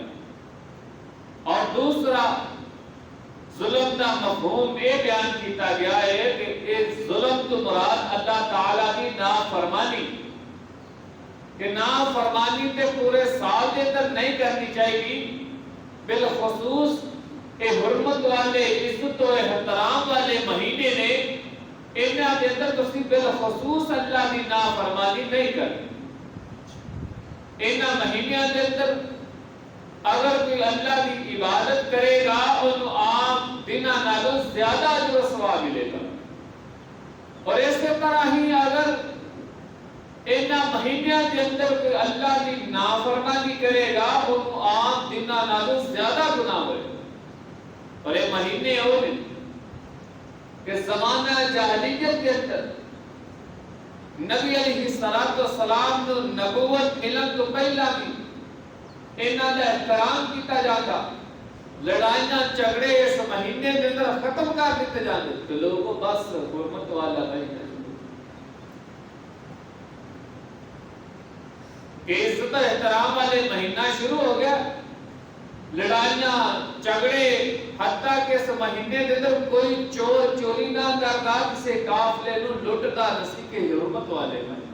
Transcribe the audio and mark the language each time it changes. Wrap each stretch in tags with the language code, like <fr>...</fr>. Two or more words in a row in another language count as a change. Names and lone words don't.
<pa>اور دوسرا ظلم دا مفہوم یہ بیان کیتا گیا ہے کہ ایک ظلم تو مراد اللہ تعالیٰ کی نافرمانی، کہ نافرمانی تے پورے سال دے اندر نہیں کرنی چاہیے، بالخصوص اے حرمت والے، عزت و احترام والے مہینے نے، انہاں دے اندر تسی بالخصوص اللہ دی نافرمانی نہیں کرنی. انہاں مہینیاں دے اندر اگر کوئی اللہ کی عبادت کرے گا انہوں عام دنہ نالوں زیادہ اجر و ثواب ملے گا. اور اسی طرح ہی اگر انہاں مہینیاں دے اندر کوئی اللہ کی نافرمانی کرے گا انہوں عام دنہ نالوں زیادہ گناہ ہوئے گا. اور یہ مہینے ہوئے کہ زمانہ جاہلیت کے اندر نبی علیہ السلام کو نبوت ملن تو پہلا بھی انہاں دا احترام کیتا جاتا، لڑائیاں جھگڑے اس مہینے کے اندر ختم کر دیتے جاتے تو لوگوں بس حرمت والا مہینہ کہ عزت و احترام والے مہینہ شروع ہو گیا. لڑائیاں جھگڑے حتیٰ کہ اس مہینے کے اندر کوئی چور چوری نہ کرتا کسی قافلے نو لٹتا نسی کے حرمت والے مہینے.</pa>